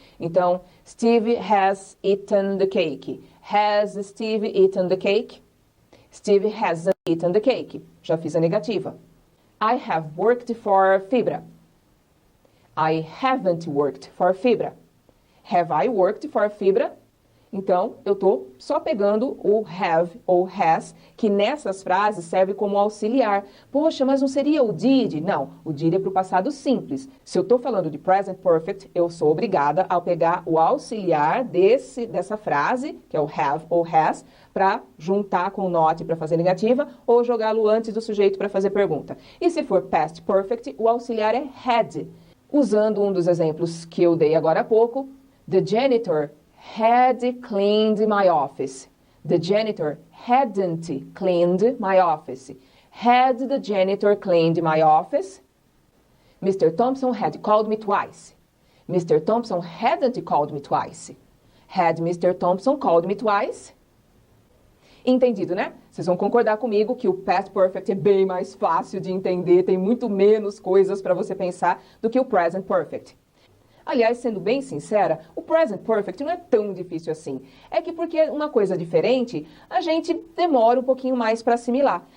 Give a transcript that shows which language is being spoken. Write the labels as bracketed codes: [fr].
[en] Então, Steve has eaten the cake. Has Steve eaten the cake? Steve hasn't eaten the cake. [pt] Já fiz a negativa. [en] I have worked for Fibra. I haven't worked for Fibra. Have I worked for Fibra? [pt] Então, eu estou só pegando o have ou has, que nessas frases serve como auxiliar. Poxa, mas não seria o did? Não, o did é para o passado simples. Se eu estou falando de present perfect, eu sou obrigada a pegar o auxiliar dessa frase, que é o have ou has, para juntar com o not para fazer negativa, ou jogá-lo antes do sujeito para fazer pergunta. E se for past perfect, o auxiliar é had. Usando um dos exemplos que eu dei agora há pouco, [en] the janitor had cleaned my office. The janitor hadn't cleaned my office. Had the janitor cleaned my office? Mr. Thompson had called me twice. Mr. Thompson hadn't called me twice. Had Mr. Thompson called me twice? [pt] Entendido, né? Vocês vão concordar comigo que o past perfect é bem mais fácil de entender, tem muito menos coisas para você pensar do que o present perfect. Aliás, sendo bem sincera, o present perfect não é tão difícil assim. É que porque é uma coisa diferente, a gente demora um pouquinho mais para assimilar.